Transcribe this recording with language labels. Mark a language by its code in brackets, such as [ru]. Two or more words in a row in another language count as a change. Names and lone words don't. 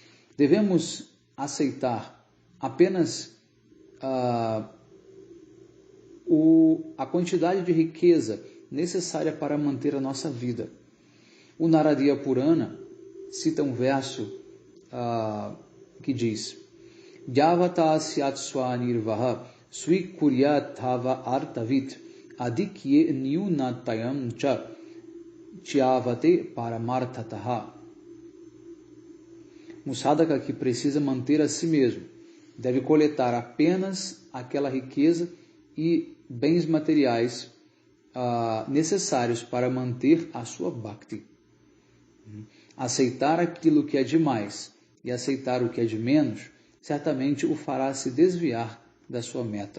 [pt] Devemos aceitar apenas a quantidade de riqueza necessária para manter a nossa vida. O Naradiya Purana cita um verso que diz: [sa] यावता स्यात्स्व निर्वाहः स्वीकुर्यात्तावद् अर्थवित् आधिक्ये न्यूनतायां च च्यवते परमार्थतः. [pt] Um sadhaka que precisa manter a si mesmo deve coletar apenas aquela riqueza e bens materiais necessários para manter a sua bhakti. Aceitar aquilo que é de mais e aceitar o que é de menos certamente o fará se desviar da sua meta.